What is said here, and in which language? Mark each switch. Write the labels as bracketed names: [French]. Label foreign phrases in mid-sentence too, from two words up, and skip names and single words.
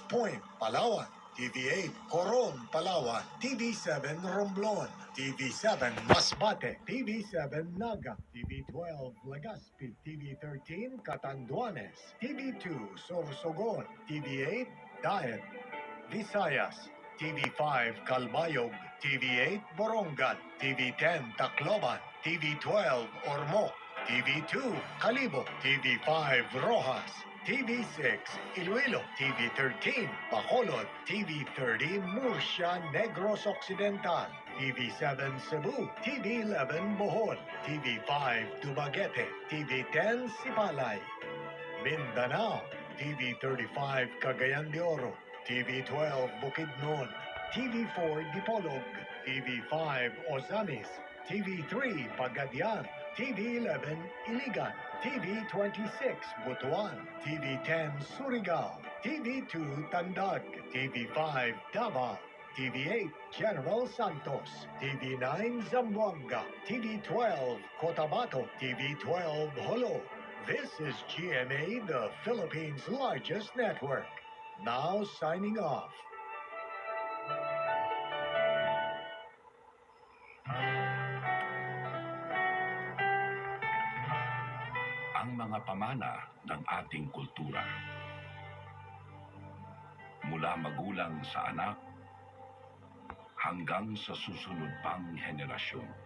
[English] Point Palawan, TV8 Coron Palawan, TV7 Romblon, TV7 Masbate, TV7 Naga, TV12 Legazpi, TV13 Catanduanes, TV2 Sorsogon, TV8 Daet, Visayas, TV5 Calbayog, TV8 Borongan, TV10 Tacloban, TV12 Ormoc, TV2 Calibo, TV5 Rojas, TV6 Iloilo, TV13 Bacolod, TV30 Murcia Negros Occidental, TV7 Cebu, TV11 Bohol, TV5 Dumaguete, TV10 Sipalay, Mindanao, TV35 Cagayan de Oro, TV12 Bukidnon, TV4 Dipolog, TV5 Ozamis, TV3 Pagadian, TV11 Iligan, TV26 Butuan, TV10 Surigao, TV2 Tandag, TV5 Davao, TV8 General Santos, TV9 Zamboanga, TV12 Cotabato, TV12 Holo. This is GMA, the Philippines' largest network. Now signing off. [Filipino] Ang mga pamana ng ating kultura. Mula magulang sa anak hanggang sa susunod pang henerasyon.